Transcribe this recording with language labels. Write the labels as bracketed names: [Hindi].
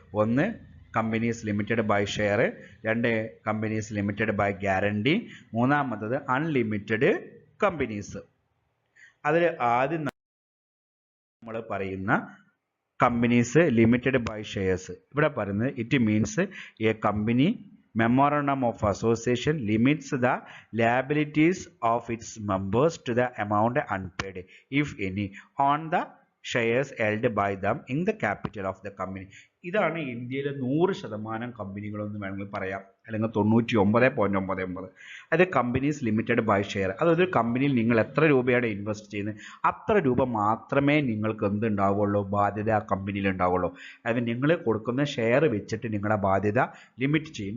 [Malayalam] ഒന്ന് companies limited by share, 2 companies limited by guarantee, മൂന്നാമത്തത് unlimited companies. അതിൽ ആദ്യം നമ്മൾ പറയുന്ന കമ്പനീസ് ലിമിറ്റഡ് ബൈ ഷെയർസ്. ഇവിടെ പറയുന്നത് [English] It means a company Memorandum of Association limits the liabilities of its members to the amount unpaid, if any, on the shares held by them in the capital of the company. [Malayalam] ഇതാണ് ഇന്ത്യയിലെ 100% കമ്പനികളെന്ന് വേണമെങ്കിൽ പറയാം, അല്ലെങ്കിൽ 99.99. അത് companies limited by share. അതൊരു കമ്പനിയിൽ നിങ്ങൾ എത്ര രൂപയാണ് ഇൻവെസ്റ്റ് ചെയ്യുന്നത് അത്ര രൂപ മാത്രമേ നിങ്ങൾക്ക് എന്തുണ്ടാവുള്ളൂ, ബാധ്യത ആ കമ്പനിയിൽ ഉണ്ടാവുള്ളൂ. അതായത് നിങ്ങൾ കൊടുക്കുന്ന ഷെയർ വെച്ചിട്ട് നിങ്ങളുടെ ബാധ്യത ലിമിറ്റ് ചെയ്യും.